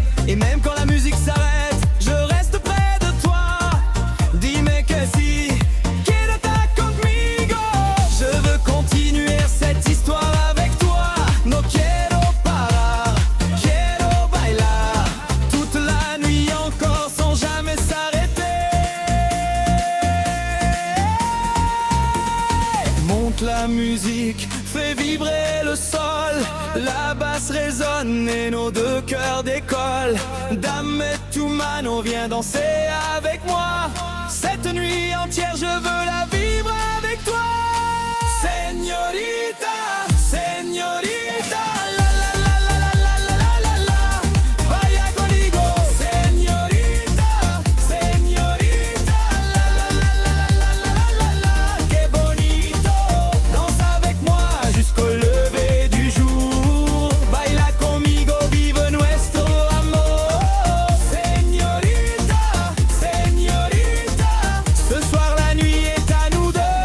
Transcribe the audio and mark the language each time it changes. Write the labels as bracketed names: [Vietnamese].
[French] Et même quand la musique s'arrête, je reste près de toi. [Spanish] Dime que si, quédate conmigo. [French] Je veux continuer cette histoire avec toi. No quiero parar, quiero bailar toute la nuit encore sans jamais s'arrêter. Monte la musique, fais vibrer le sol. La basse résonne et nos deux cœurs décollent. Dame tu mano, viens danser avec moi. Cette nuit entière je veux la vivre avec toi. Señorita, señorita, la la la la la la la la la. Vaya conmigo, señorita, señorita, la la la la la la la la. Que bonito, danse avec moi jusqu'au lever du jour. [Spanish] Baila conmigo, vive nuestro amor. [French] Señorita, señorita, ce soir la nuit est à nous deux.